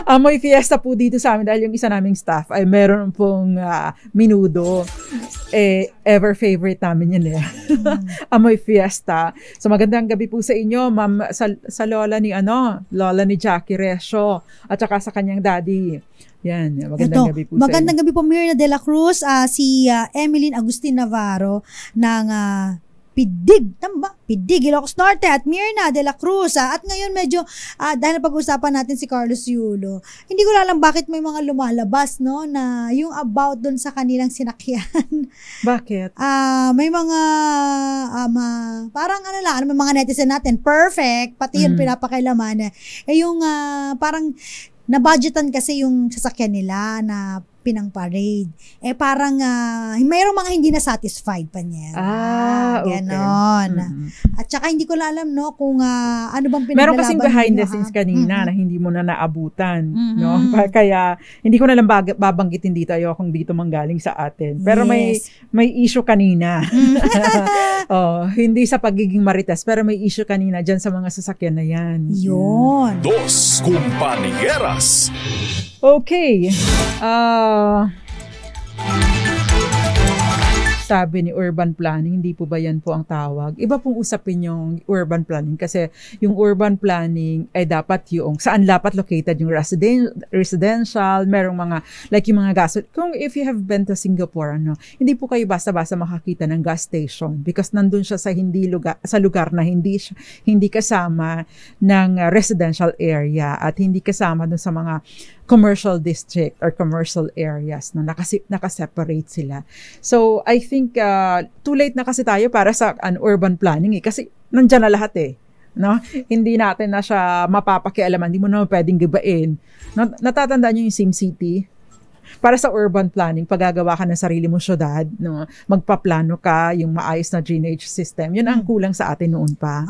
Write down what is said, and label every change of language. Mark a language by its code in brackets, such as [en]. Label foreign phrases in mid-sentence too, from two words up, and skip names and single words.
[tl] May fiesta po dito sa amin dahil yung isa naming staff ay meron pong menudo. [en] Ever favorite [tl] namin yun Amoy fiesta. So magandang gabi po sa inyo, ma'am, sa lola ni Jackie Resio at saka sa kanyang daddy. Yan, magandang gabi po sa inyo. Magandang gabi po, Myrna de la Cruz, si Emeline Agustin Navarro ng Pidig, Ilocos Norte at Myrna de la Cruz. At ngayon medyo, dahil napag-usapan natin si Carlos Yulo, hindi ko alam bakit may mga lumalabas, na yung about dun sa kanilang sinakyan. Bakit? May mga, parang may mga netizen natin, perfect, pati yun pinapakailaman. Yung parang, na-budgetan kasi yung sasakyan nila na pinang-parade. Parang, mayroong mga hindi na satisfied pa niya. Okay. Ganon. At saka hindi ko alam, kung ano bang pinaglalaban. Meron kasing [en] behind the scenes [tl] kanina na hindi mo na naabutan. No? Kaya, hindi ko na lang babanggitin dito. Ayokong dito manggaling sa atin. Pero may issue kanina. Hindi sa pagiging marites, pero may issue kanina dyan sa mga sasakyan na yan. Yun. Dos Compañeras. Okay. sabi ni [en] urban planning, [tl] hindi po ba yan po ang tawag? Iba pong usapin yung [en] urban planning [tl] kasi yung [en] urban planning [tl] ay dapat yung saan dapat located yung residential, merong mga, like yung mga gas. Kung [en] if you have been to Singapore, [tl] hindi po kayo basta-basta makakita ng [en] gas station because [tl] nandun siya sa lugar na hindi kasama ng [en] residential area [tl] at hindi kasama dun sa mga [en] commercial district or commercial areas [tl] na nakaseparate sila. So, [en] I think too late [tl] na kasi tayo para sa [en] urban planning [tl] kasi nandiyan na lahat no? Hindi natin na siya mapapakialaman, hindi mo na pwedeng gibain. Natatandaan niyo yung SimCity? Para sa [en] urban planning, [tl] paggagawa ka ng sarili mong syudad, no, magpaplano ka, yung maayos na [en] drainage system, [tl] yun ang kulang sa atin noon pa.